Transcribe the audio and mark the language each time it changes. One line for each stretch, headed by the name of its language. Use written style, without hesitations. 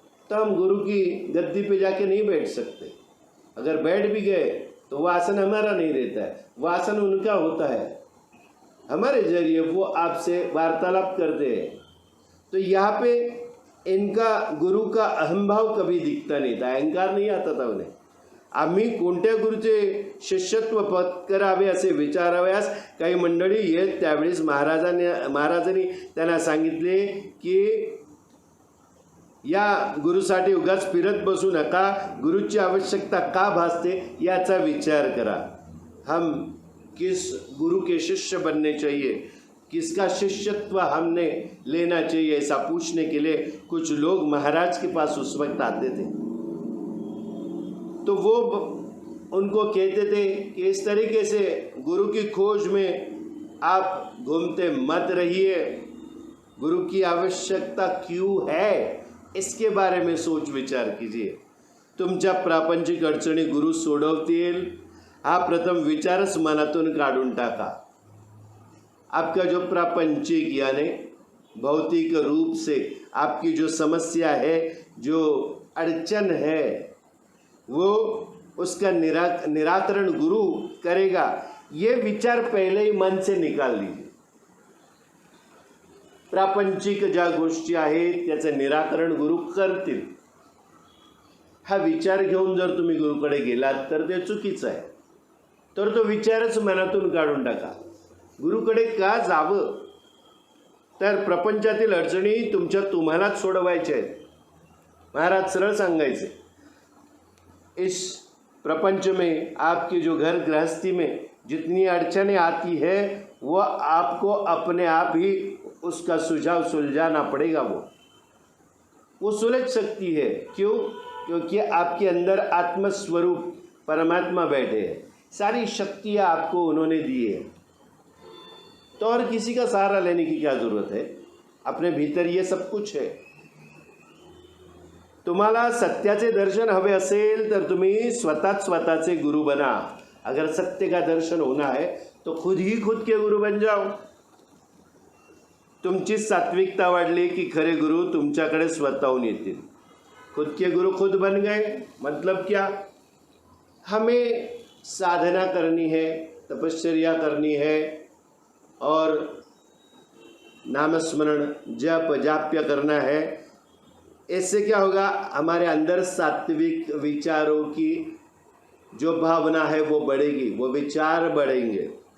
Hindi: तो हम गुरु की गद्दी पे जाके नहीं बैठ सकते. अगर बैठ भी गए तो वो आसन हमारा नहीं रहता है, वो आसन उनका होता है. हमारे जरिए वो आपसे वार्तालाप करते हैं. तो यहाँ पे इनका गुरु का अहंभाव कभी दिखता नाही था, अहंकार नाही आता था उन्हें.
Marathi: आम्ही कोणत्या गुरुचे शिष्यत्व पत्करावे असे विचाराव्यास काही मंडळी येत त्यावेळेस महाराजांनी त्यांना सांगितले की या गुरुसाठी उगाच फिरत बसू नका, गुरुची आवश्यकता का भासते याचा विचार करा.
Hindi: हम किस गुरु के शिष्य बनने चाहिए, किसका शिष्यत्व हमने लेना चाहिए, ऐसा पूछने के लिए कुछ लोग महाराज के पास उस वक्त आते थे. तो वो उनको कहते थे कि इस तरीके से गुरु की खोज में आप घूमते मत रहिए, गुरु की आवश्यकता क्यों है इसके बारे में सोच विचार कीजिए.
Marathi: तुमच्या प्रापंचिक अडचणी गुरु सोडवतील हा प्रथम विचारच मनातून काढून टाका.
Hindi: आपका जो प्रापंचिक यानी भौतिक रूप से आपकी जो समस्या है, जो अड़चन है, वो उसका निराकरण गुरु करेगा, ये विचार पहले ही मन से निकाल लीजिए.
Marathi: प्रापंचिक ज्या गोष्टी आहेत त्याचं निराकरण गुरु करतील हा विचार घेऊन जर तुम्ही गुरुकडे गेलात तर ते चुकीचं आहे. तर तो विचारच मनातून काढून टाका. गुरुकडे का जावं, तर प्रपंचातील अडचणी तुम्हालाच सोडवायच्या आहेत.
Hindi: महाराज
Marathi: सरळ सांगायचे,
Hindi: इस प्रपंच में आपकी जो घर गृहस्थी में जितनी अड़चनें आती है वो आपको अपने आप ही उसका सुझाव सुलझाना पड़ेगा. वो सुलझ सकती है. क्यों? क्योंकि आपके अंदर आत्मस्वरूप परमात्मा बैठे हैं, सारी शक्तियाँ आपको उन्होंने दी है. तो और किसी का सहारा लेने की क्या ज़रूरत है, अपने भीतर ये सब कुछ है.
Marathi: तुम्हाला सत्याचे दर्शन हवे असेल तर तुम्ही स्वतःचे गुरु बना.
Hindi: अगर सत्य का दर्शन होना है तो खुद ही खुद के गुरु बन जाओ.
Marathi: तुमची सात्विकता वाढली की खरे गुरु तुमच्याकडे स्वतःहून येतील.
Hindi: खुद के गुरु खुद बन गए मतलब क्या, हमें साधना करनी है, तपश्चर्या करनी है और नामस्मरण जप जाप्य करना है. इससे क्या होगा, हमारे अंदर सात्विक विचारों की जो भावना है वो बढ़ेगी, वो विचार बढ़ेंगे.